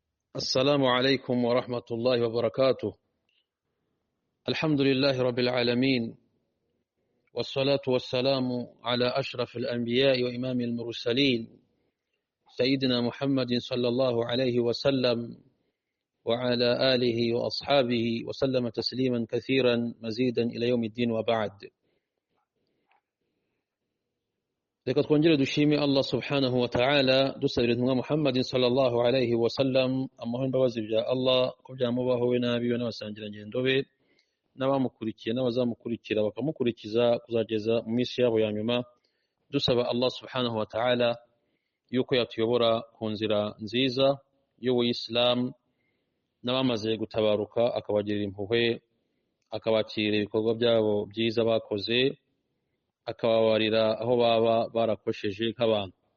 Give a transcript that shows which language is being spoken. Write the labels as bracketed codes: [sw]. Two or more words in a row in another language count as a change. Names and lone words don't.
[ar] السلام عليكم ورحمة الله وبركاته. الحمد لله رب العالمين، والصلاة والسلام على أشرف الأنبياء وإمام المرسلين سيدنا محمد صلى الله عليه وسلم وعلى آله وأصحابه وسلم تسليما كثيرا مزيدا إلى يوم الدين وبعد. [rw] Reka twongere dushime Allah [ar] سبحانه وتعالى, [rw] dusabira intumwa Muhammadin [ar] صلى الله عليه وسلم [rw] amahoro n'imbabazi bya Allah ko byamubaho we n'abiwe n'abasangirangendo be n'abamukurikiye n'abazamukurikira bakamukurikiza kuzageza mu minsi yabo ya nyuma, dusaba Allah [ar] سبحانه وتعالى [rw] yuko yatuyobora ku nzira nziza y'ubuyisilamu, n'abamaze gutabaruka akabagirira impuhwe, akabakirira ibikorwa byabo byiza bakoze, akababarira aho baba barakosheje nk'abantu.